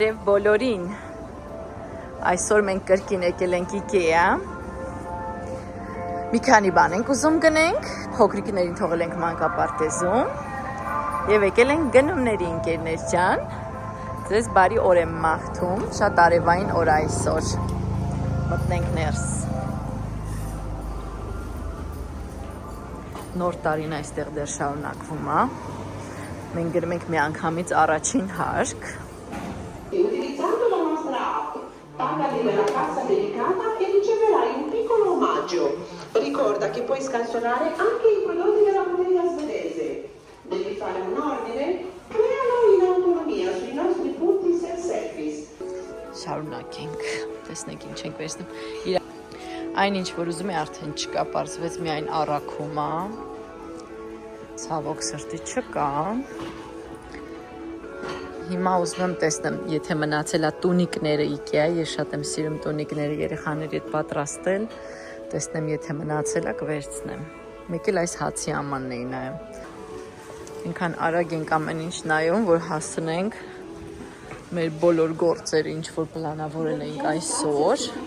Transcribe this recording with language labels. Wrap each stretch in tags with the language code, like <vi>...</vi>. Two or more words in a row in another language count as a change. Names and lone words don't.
<hy>Եվ բոլորին այսօր մենք կրկին եկել ենք IKEA մի քանի բան ենք ուզում գնենք փոքրիկներին թողել ենք մանկապարտեզում եւ եկել ենք գնումների ընկերներ ջան ձեզ բարի օր եմ մաղթում շատ արևային օր այսօր մտնենք ներս նոր տարին այստեղ դեռ շարունակվում է մենք գրում ենք մի անգամից առաջին հարկ</hy> <it>Utilizzando la nostra app, pagali nella cassa dedicata e riceverai un piccolo omaggio. Ricorda che puoi scansionare anche i prodotti della bottiglia svedese. Devi fare un ordine? Crealo in autonomia sui nostri punti self-service.</it> <hy>Շարունակենք, տեսնենք ինչ ենք վերցնում։ Այն ինչ որ ուզում է արդեն չկա, պարզվեց միայն առաքում է։ Ցավոք սրտի չկա։ Հիմա ուզում եմ տեսնեմ, եթե մնացել է տունիկները IKEA, ես շատ եմ սիրում տունիկները երեխաների հետ պատրաստել, տեսնեմ, եթե մնացել է, կվերցնեմ։ Մեկ էլ այս հացի ամանն էի նայում։ Ինքան արագ ենք ամեն ինչ նայում, որ հասնենք մեր բոլոր գործերը, ինչ որ պլանավորել ենք այսօր։</hy>